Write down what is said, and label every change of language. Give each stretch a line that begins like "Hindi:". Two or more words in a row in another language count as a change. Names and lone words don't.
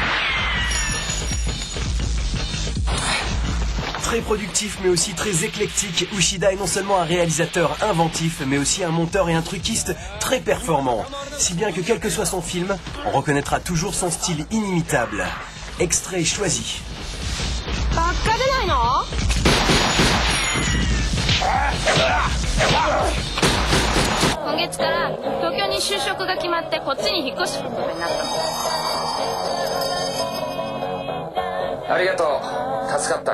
French: Très productif mais aussi très éclectique, Ushida est non seulement un réalisateur inventif mais aussi un monteur et un truquiste très performant. Si bien que quel que soit son film, on reconnaîtra toujours son style inimitable. Extrait choisi.
Japanese: 今月から東京に就職が決まってこっちに引っ越してくることになったの。ありがとう、助かった。